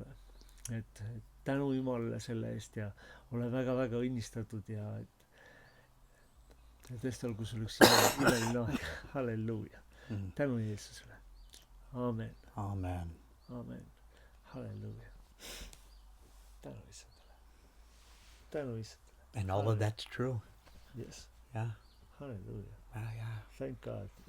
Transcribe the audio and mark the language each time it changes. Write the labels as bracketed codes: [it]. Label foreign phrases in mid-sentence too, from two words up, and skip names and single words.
[et] et tänu Jumalale selle eest ja ole väga-väga õnnistatud ja tõesti olgu sul üks imeline aeg. Halleluuja. tänu Jeesusele. Aamen. Amen. Aamen. Halleluja. tänu Issandale. tänu Issandale. [en] And all of that's true. Yes. Yeah. Hallelujah. Yeah. Thank God.